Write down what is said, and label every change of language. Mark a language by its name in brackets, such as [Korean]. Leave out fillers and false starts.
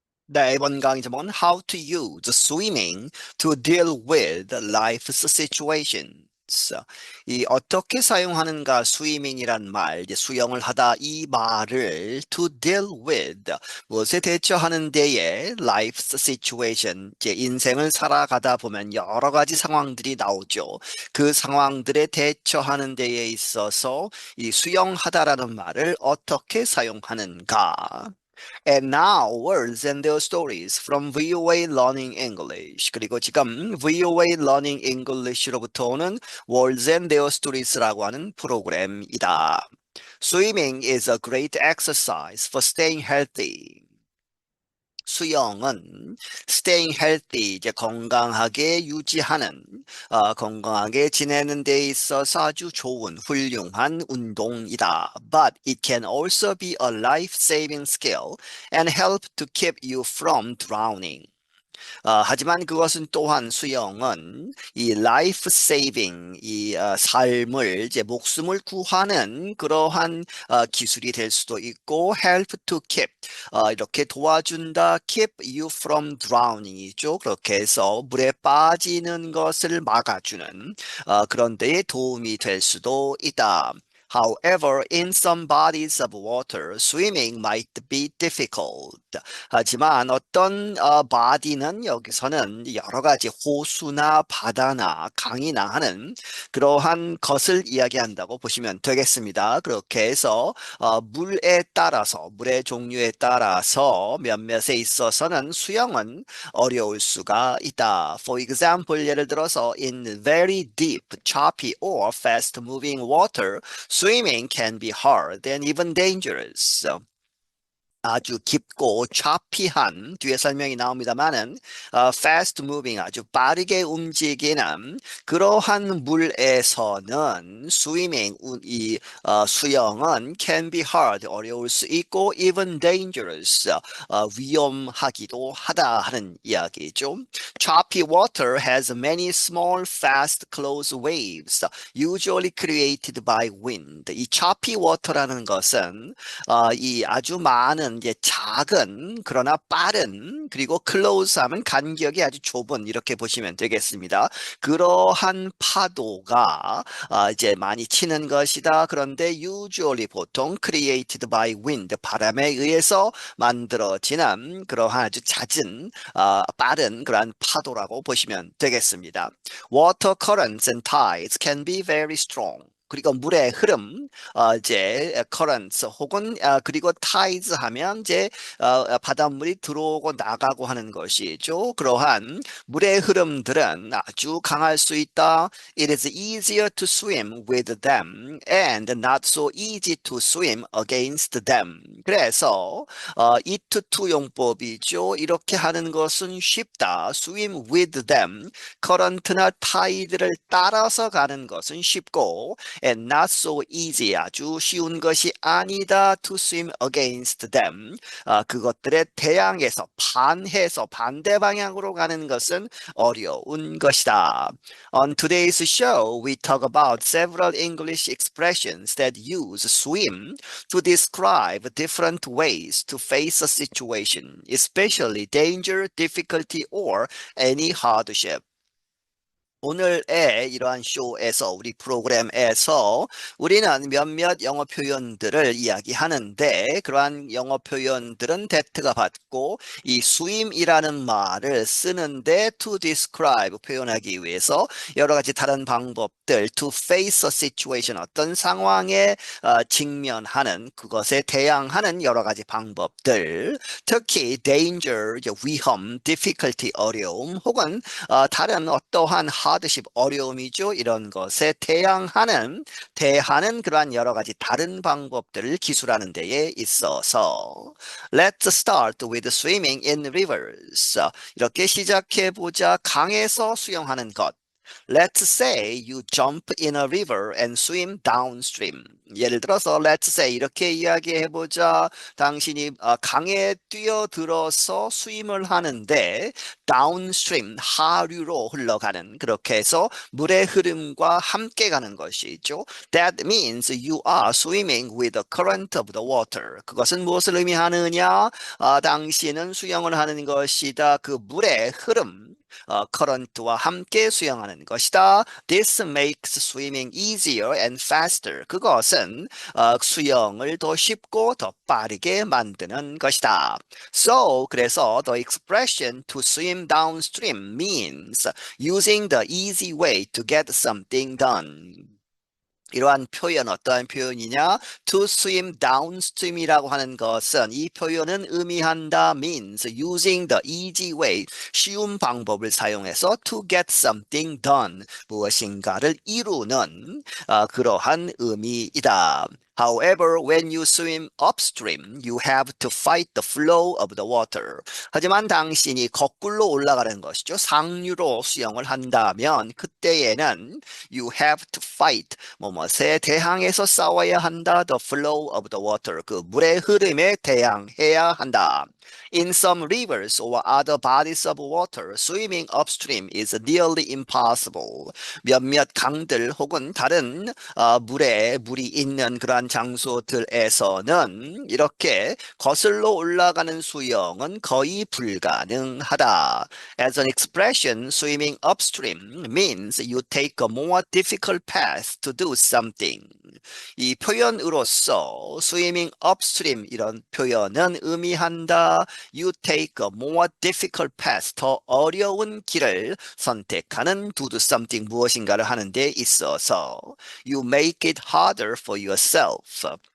[Korean] 네, 이번 강의 제목은 [English] How to use swimming to deal with life's situations. [Korean] 이 어떻게 사용하는가 스위밍이란 말, 이제 수영을 하다 이 말을 [English] to deal with [Korean] 무엇에 대처하는 데에 [English] life's situation, [Korean] 이제 인생을 살아가다 보면 여러 가지 상황들이 나오죠. 그 상황들에 대처하는 데에 있어서 이 수영하다라는 말을 어떻게 사용하는가? [English] And now, words and their stories from VOA Learning English. [Korean] 그리고 지금 VOA Learning English로부터 오는 Words and Their Stories라고 하는 프로그램이다. [English] Swimming is a great exercise for staying healthy. [Korean] 수영은 [English] staying healthy, [Korean] 이제 건강하게 유지하는, 건강하게 지내는 데 있어서 아주 좋은, 훌륭한 운동이다. [English] But it can also be a life-saving skill and help to keep you from drowning. [Korean] 하지만 그것은 또한 수영은 이 [English] life saving, [Korean] 이 삶을 이제 목숨을 구하는 그러한 기술이 될 수도 있고 [English] help to keep [Korean] 이렇게 도와준다 [English] keep you from drowning [Korean] 이죠. 그렇게 해서 물에 빠지는 것을 막아주는 그런 데에 도움이 될 수도 있다. [English] However, in some bodies of water, swimming might be difficult. [Korean] 하지만 어떤 body는 여기서는 여러 가지 호수나 바다나 강이나 하는 그러한 것을 이야기한다고 보시면 되겠습니다. 그렇게 해서 물에 따라서 물의 종류에 따라서 몇몇에 있어서는 수영은 어려울 수가 있다. [English] For example, [Korean] 예를 들어서 [English] in very deep, choppy or fast-moving water, swimming can be hard and even dangerous. [Korean] 아주 깊고 choppy한 뒤에 설명이 나옵니다만은 [English] fast moving [Korean] 아주 빠르게 움직이는 그러한 물에서는 swimming 이 수영은 [English] can be hard [Korean] 어려울 수 있고 [English] even dangerous [Korean] 위험하기도 하다 하는 이야기죠. [English] Choppy water has many small fast close waves usually created by wind. [Korean] 이 [English] choppy water [Korean] 라는 것은 이 아주 많은 이제 작은 그러나 빠른 그리고 close 하면 간격이 아주 좁은 이렇게 보시면 되겠습니다. 그러한 파도가 이제 많이 치는 것이다. 그런데 usually 보통 [English] created by wind [Korean] 바람에 의해서 만들어지는 그러한 아주 잦은 빠른 그러한 파도라고 보시면 되겠습니다. [English] Water currents and tides can be very strong. [Korean] 그리고 물의 흐름, 이제 currents 혹은 그리고 tides 하면 이제 바닷물이 들어오고 나가고 하는 것이죠. 그러한 물의 흐름들은 아주 강할 수 있다. [English] It is easier to swim with them and not so easy to swim against them. [Korean] 그래서 it to 용법이죠. 이렇게 하는 것은 쉽다. [English] Swim with them. [Korean] current나 tide를 따라서 가는 것은 쉽고 [English] and not so easy [Korean] 아주 쉬운 것이 아니다 [English] to swim against them [Korean] 그것들에 대항해서 반해서 반대 방향으로 가는 것은 어려운 것이다. [English] On today's show, we talk about several English expressions that use swim to describe different ways to face a situation, especially danger, difficulty, or any hardship. [Korean] 오늘의 이러한 쇼에서 우리 프로그램에서 우리는 몇몇 영어 표현들을 이야기하는데 그러한 영어 표현들은 대트가 받고 이 swim이라는 말을 쓰는데 [English] to describe [Korean] 표현하기 위해서 여러 가지 다른 방법들 [English] to face a situation [Korean] 어떤 상황에 직면하는 그것에 대항하는 여러 가지 방법들 특히 danger 위험, difficulty 어려움 혹은 다른 어떠한 hardship 어려움이죠. 이런 것에 대하는 그러한 여러 가지 다른 방법들을 기술하는 데에 있어서 [English] Let's start with swimming in rivers. [Korean] 이렇게 시작해 보자. 강에서 수영하는 것. [English] Let's say you jump in a river and swim downstream. [Korean] 예를 들어서 [English] let's say [Korean] 이렇게 이야기해보자. 당신이 강에 뛰어들어서 스윙을 하는데 downstream 하류로 흘러가는 그렇게 해서 물의 흐름과 함께 가는 것이죠. [English] That means you are swimming with the current of the water. [Korean] 그것은 무엇을 의미하느냐? 당신은 수영을 하는 것이다. 그 물의 흐름. current와 함께 수영하는 것이다. [English] This makes swimming easier and faster. [Korean] 그것은 수영을 더 쉽고 더 빠르게 만드는 것이다. [English] So, [Korean] 그래서 [English] the expression to swim downstream means using the easy way to get something done. [Korean] 이러한 표현 어떠한 표현이냐? [English] To swim downstream [Korean] 이라고 하는 것은 이 표현은 의미한다 [English] means using the easy way [Korean] 쉬운 방법을 사용해서 [English] to get something done [Korean] 무엇인가를 이루는 그러한 의미이다. [English] However, when you swim upstream, you have to fight the flow of the water. [Korean] 하지만 당신이 거꾸로 올라가는 것이죠. 상류로 수영을 한다면 그때에는 [English] you have to fight [Korean] 뭐뭐에 대항해서 싸워야 한다. [English] The flow of the water. [Korean] 그 물의 흐름에 대항해야 한다. [English] In some rivers or other bodies of water, swimming upstream is nearly impossible. [Korean] 몇몇 강들 혹은 다른 물이 있는 그러한 장소들에서는 이렇게 거슬러 올라가는 수영은 거의 불가능하다. [English] As an expression, swimming upstream means you take a more difficult path to do something. [Korean] 이 표현으로서 [English] swimming upstream [Korean] 이런 표현은 의미한다. [English] You take a more difficult path. [Korean] 더 어려운 길을 선택하는 [English] to do something [Korean] 무엇인가를 하는 데 있어서 [English] you make it harder for yourself.